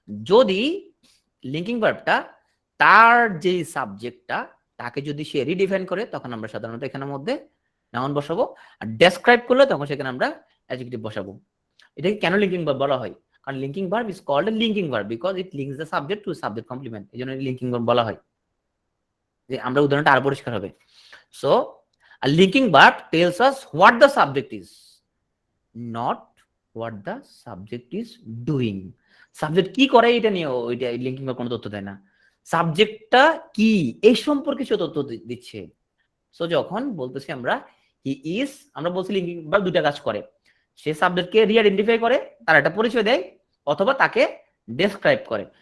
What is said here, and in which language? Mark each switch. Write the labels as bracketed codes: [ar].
[bn] যদি লিঙ্কিং ভার্বটা তার যে সাবজেক্টটা তাকে যদি সে রিডিফাইন করে, তখন আমরা সাধারণত এখানের মধ্যে নাউন বসাবো। আর ডেসক্রাইব করলে তখন সেখানে আমরা অ্যাডজেক্টিভ বসাবো। এটাকে কেন লিঙ্কিং ভার্ব বলা হয়? কারণ [en] Linking verb is called a linking verb because it links the subject to subject complement. [bn] এই জন্য লিঙ্কিং ভার্ব বলা হয়। যে আমরা উদাহরণটা আরো পরিষ্কার হবে। [en] So a linking verb tells us what the subject is, not what the subject is doing. [bn] Subject কি করে এটা নিয়ে ওইটা লিঙ্কিং ভার্ব কোনো তথ্য দেয় না, সাবজেক্টটা কি এই সম্পর্কে সে তথ্য দিচ্ছে। সো যখন বলতেছি আমরা হি ইজ, আমরা বলছি লিঙ্কিং ভার্ব দুটা কাজ করে, সে সাবজেক্টকে রিআইডেন্টিফাই করে, তার একটা পরিচয় দেয়, অথবা তাকে ডেসক্রাইব করে।